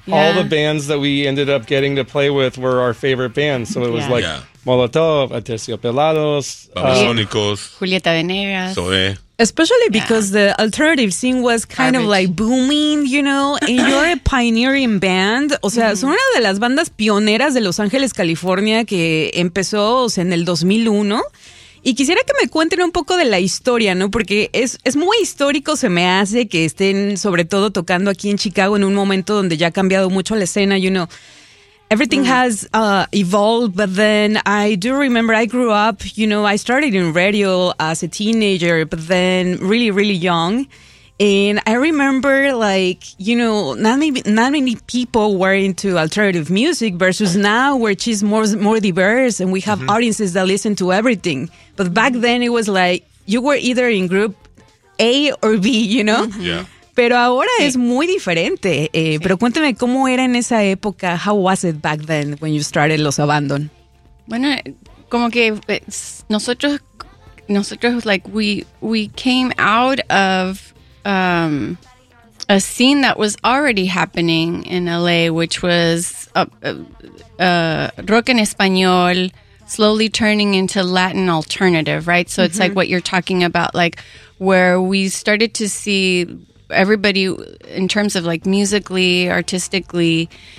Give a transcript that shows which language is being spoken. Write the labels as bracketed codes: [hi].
[en] All the bands that we ended up getting to play with were our favorite bands. So it was like Molotov, Aterciopelados, Babasónicos, Julieta Venegas, Zoé. Especially because the alternative scene was kind of like booming, you know, and you're a pioneering band. [es] O sea, son una de las bandas pioneras de Los Ángeles, California, que empezó en el 2001. Y quisiera que me cuenten un poco de la historia, ¿no? Porque es muy histórico, se me hace, que estén sobre todo tocando aquí en Chicago en un momento donde ya ha cambiado mucho la escena, [en] you know. Everything has evolved, but then I do remember I grew up, you know, I started in radio as a teenager, but then really, really young. And I remember, like, you know, not many people were into alternative music versus now, which is more diverse and we have audiences that listen to everything. But back then it was like you were either in group A or B, you know? Yeah. [es] Pero ahora es muy diferente. Pero cuénteme, ¿cómo era en esa época? [en] How was it back then when you started Los Abandon? [es] Bueno, como que nosotros [en] like we came out of a scene that was already happening in LA, which was rock en español slowly turning into Latin alternative, right? So it's like what you're talking about, like where we started to see everybody in terms of like musically, artistically,